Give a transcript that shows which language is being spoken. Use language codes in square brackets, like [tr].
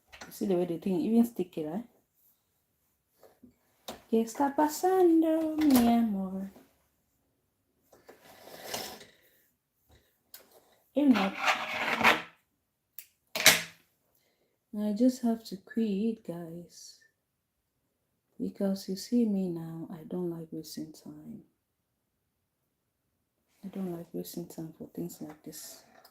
[en] See the way the thing even sticky, right? [es] ¿Qué está pasando, mi amor? [en] If not, I just have to quit, guys. Because you see me now, I don't like wasting time. I don't like wasting time for things like this.